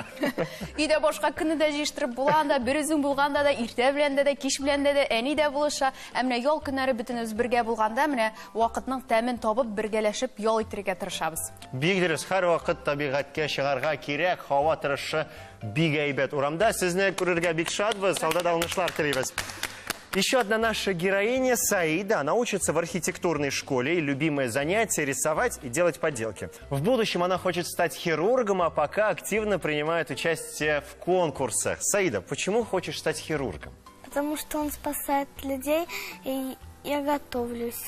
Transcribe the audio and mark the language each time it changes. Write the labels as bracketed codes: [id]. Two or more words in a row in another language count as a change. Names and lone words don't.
[tt] Өйдә башка көнне дә җыештырып була, анда бер үзең булганда да, иртә белән дә, кич белән дә, әни дә булыша. Менә ял көннәре бөтенебез бергә булганда, менә вакытның тәмен табып, бергәләшеп ял итәргә тырышабыз. Бик дөрес, һәр вакыт табигатькә чыгарга кирәк, һава торышы бик әйбәт. Урамда сезне күрергә бик шатбыз, алда уңышлар телибез. [ru] Еще одна наша героиня Саида. Она учится в архитектурной школе, и любимое занятие — рисовать и делать поделки. В будущем она хочет стать хирургом, а пока активно принимает участие в конкурсах. Саида, почему хочешь стать хирургом? Потому что он спасает людей, и я готовлюсь.